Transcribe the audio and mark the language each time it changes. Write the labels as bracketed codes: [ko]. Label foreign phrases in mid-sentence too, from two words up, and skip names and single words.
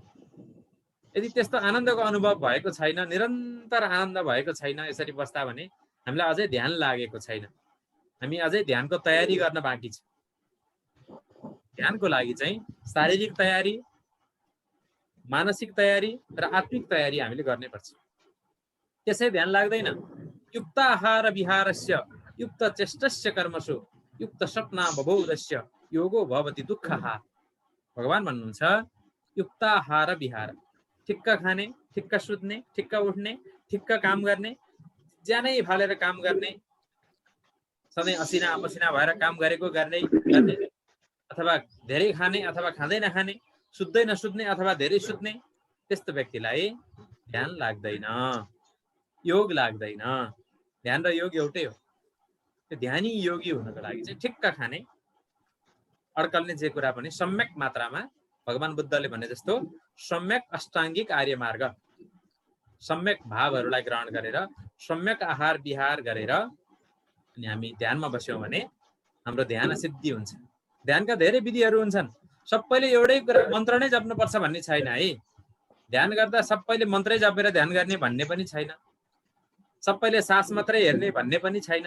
[ne] यदि त्यस्तो आनन्दको अनुभव भएको छैन, निरन्तर आनन्द भएको छैन यसरी बस्दा भने हामीलाई अझै ध्यान लागेको छैन। हामी अझै ध्यानको तयारी गर्न बाँकी छ। ध्यानको लागि चाहिँ शारीरिक तयारी, मानसिक तयारी र आत्मिक तयारी हामीले गर्नै पर्छ। त्यसै ध्यान लाग्दैन। [sa] युक्त आहार विहारस्य युक्त चेष्टस्य कर्मसु युक्त सपना बबोधस्य योगो भवति दुःखः। [ne] भगवान भन्नुहुन्छ [sa] युक्त आहार विहार, [ne] ठिक्क खाने, ठिक्क सुत्ने, ठिक्क उठ्ने, ठिक्क काम गर्ने, ज्यानै फालेर काम गर्ने, सधैँ असिना पसिना भएर काम गरेको गर्ने, अथवा धेरै खाने अथवा खाँदै नखाने, सुत्दै नसुत्ने अथवा धेरै सुत्ने, त्यस्तो व्यक्तिलाई ध्यान लाग्दैन, योग लाग्दैन। ध्यान र योग एउटै हो। त्यो ध्यानी योगी हुनको लागि चाहिँ ठिक्क खाने, अड्कल्ने जे कुरा पनि सम्यक मात्रामा, भगवान बुद्धले भने जस्तो सम्यक अष्टाङ्गिक आर्य मार्ग, सम्यक भावहरूलाई ग्रहण गरेर, सम्यक आहार विहार गरेर अनि हामी ध्यानमा बस्यौँ भने हाम्रो ध्यान सिद्धि हुन्छ। ध्यानका धेरै विधिहरू हुन्छन्। सबैले एउटै कुरा मन्त्र नै जप्नुपर्छ भन्ने छैन है। ध्यान गर्दा सबैले मन्त्रै जपेर ध्यान गर्ने भन्ने पनि छैन। सबैले सास मात्रै हेर्ने भन्ने पनि छैन।